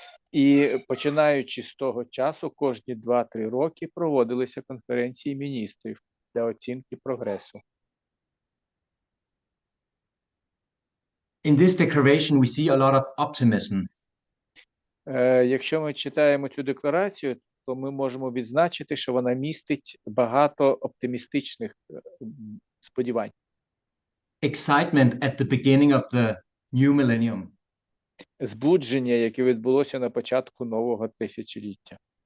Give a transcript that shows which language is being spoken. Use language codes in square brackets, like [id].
[uk] І починаючи з того часу, кожні 2-3 роки проводилися конференції міністрів для оцінки прогресу. [en] In this declaration, we see a lot of optimism. [uk] Якщо ми читаємо цю декларацію, то ми можемо відзначити, що вона містить багато оптимістичних сподівань. [en] Excitement at the beginning of the new millennium. [uk] Збудження, яке відбулося на початку нового тисячоліття.